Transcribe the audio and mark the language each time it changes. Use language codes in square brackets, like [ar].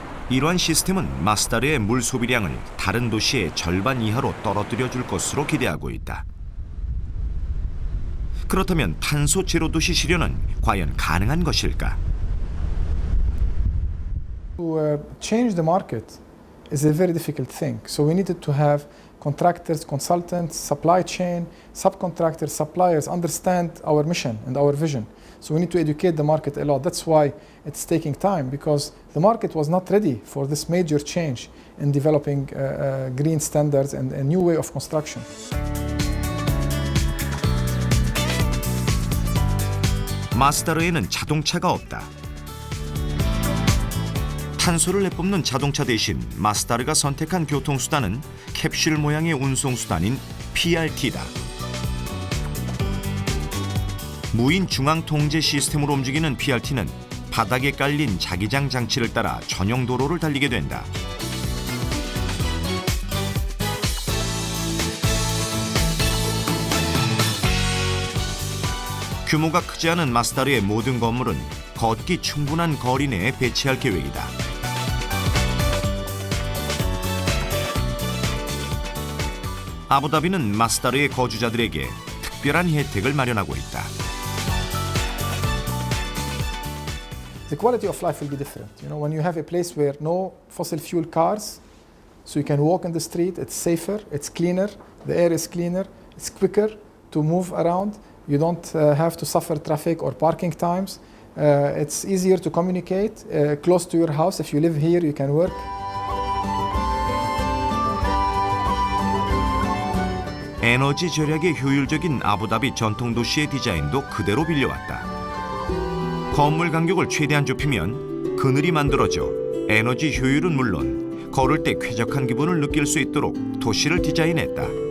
[ko] 이러한 시스템은 마스다르의 물 소비량을 다른 도시의 절반 이하로 떨어뜨려 줄 것으로 기대하고 있다. 그렇다면 탄소 제로 도시 실현은 과연 가능한 것일까? [en] To change the market is a very difficult thing. So we needed to have contractors, consultants, supply chain, subcontractors, suppliers understand our mission and our vision. So we need to educate the market a lot. That's why it's taking time, because the market was not ready for this major change in developing green standards and a new way of construction. [ko] 마스다르에는 자동차가 없다. 탄소를 내뿜는 자동차 대신 마스다르가 선택한 교통수단은 캡슐 모양의 운송수단인 PRT다. 무인 중앙 통제 시스템으로 움직이는 PRT는 바닥에 깔린 자기장 장치를 따라 전용 도로를 달리게 된다. 규모가 크지 않은 마스다르의 모든 건물은 걷기 충분한 거리 내에 배치할 계획이다. 아부다비는 마스다르의 거주자들에게 특별한 혜택을 마련하고 있다. [en] The quality of life will be different. You know, when you have a place where no fossil fuel cars, so you can walk in the street, it's safer, it's cleaner, the air is cleaner, it's quicker to move around. You don't have to suffer traffic or parking times. It's easier to communicate close to your house. If you live here, you can work. [ko] 에너지 절약에 효율적인 아부다비 전통 도시의 디자인도 그대로 빌려왔다. 건물 간격을 최대한 좁히면 그늘이 만들어져 에너지 효율은 물론 걸을 때 쾌적한 기분을 느낄 수 있도록 도시를 디자인했다.